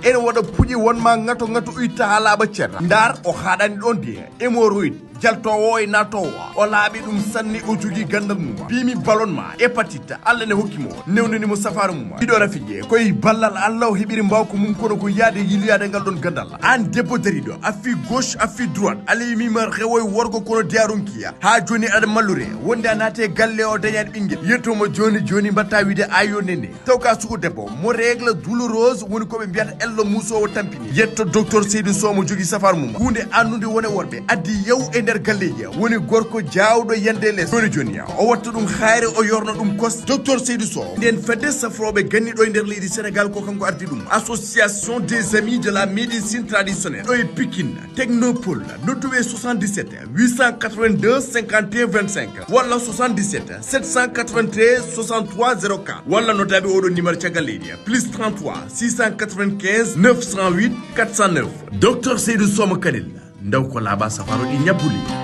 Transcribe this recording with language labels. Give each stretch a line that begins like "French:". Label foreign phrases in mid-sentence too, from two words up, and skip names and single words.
Fula: Ene waɗa puƴe wonma ngato ngato itta ha laaɓa cerra. Ndar o haɗani ɗon de. Hémorroïde. Jaltowo e natowo. O laaɓi ɗum sanni o jogui gandal mum. Bimi ballon ma. Hépatite. Allah ne hokki mo. Newnani mo safaro mum. Ɗiɗo rafiji koye ballal Allah o heɓiri mbawko mum kono ko yaade yiloyade ngal ɗon gandal. An debbo dariɗo. A fi gauche, a fi droite. Allah yimima rewoye worgo kono diarunkiya. Ha joni aɗa mallure. Wonde a naate galle o dañani ɓinguel. Yettomo joni joni mbatta wiide ayo nene. Taw ka suku debbo. Mo
French: règle douloureuse
Fula: woni koɓe mbiyata ello musowo tampini. Yetto docteur Seydou Sow mo jogui safaro mum. Hunde annude wone worɓe. Addi yew e nder galleji. Woni gorko jawɗo yande less. Joni joni o watta ɗum hayre o yorno ɗum kos. Docteur Seydou Sow. Nden fedde safroɓe ganni ɗo e nder leydi Sénégal ko kanko ardi ɗum.
French: Association des amis de la médecine traditionnelle.
Fula: Ɗo e Pikine. Technopole. Nodduɓe soixante-dix-sept huit cent quatre-vingt-deux cinquante et un vingt-cinq. Walla soixante-dix-sept sept cent quatre-vingt-treize soixante-trois zéro quatre. Walla notaɓe oɗo numéro caggal leydi. Plus trente-trois six cent quatre-vingt-quinze neuf cent huit quatre cent neuf. Docteur Seydou Sow mo Kanel. Ndaw ko laaɓa safaro ɗi ñabbuli.